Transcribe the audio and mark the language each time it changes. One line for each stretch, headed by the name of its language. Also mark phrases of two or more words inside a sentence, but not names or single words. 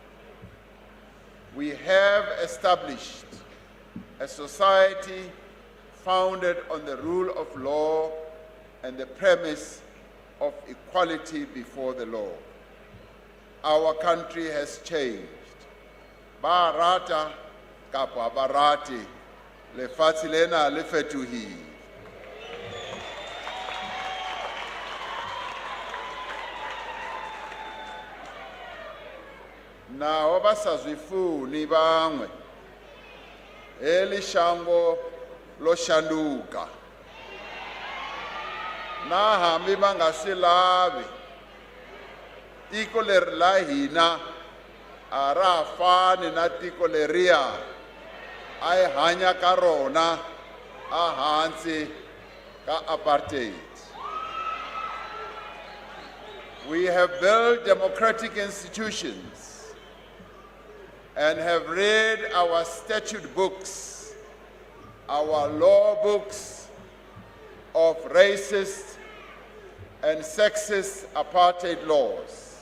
English: We have established a society founded on the rule of law and the premise of equality before the law. Our country has changed.
Southern Sotho: Ba rata kapa ba rate, lefatshe lena le fetohile.
Venda: Naho ba sa zwifuni bangwe eli shango lo shanduka
Tsonga: na hambi va nga swi lavi tiko leri la hina a ra ha fani na tiko leriya a hi hanya ka rona a hansi ka apartheid.
English: We have built democratic institutions and have read our statute books, our law books of racist and sexist apartheid laws.